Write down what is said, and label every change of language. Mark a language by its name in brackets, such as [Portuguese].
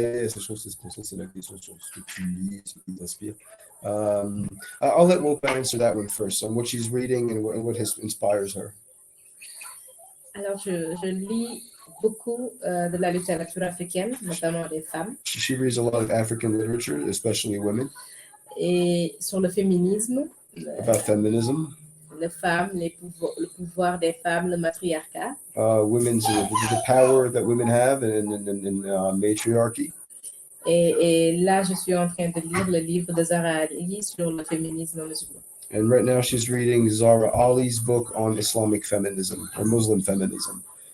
[French] C'est chose, c'est la question sur ce que tu lis, ce qui t'inspire. [English] I'll let Woppa answer that one first on what she's reading and what inspires her. [French] Alors, je lis beaucoup de la littérature africaine, notamment des femmes. [English] She reads a lot of African literature, especially women. [French] Et sur le féminisme. [English] About feminism. [French] Les femmes, le pouvoir des femmes, le matriarcat. [English] Women's the power that women have in matriarchy. [French] Et là, je suis en train de lire le livre de Zara Ali sur le féminisme musulman. [English] And right now she's reading Zara Ali's book on Islamic feminism or Muslim feminism.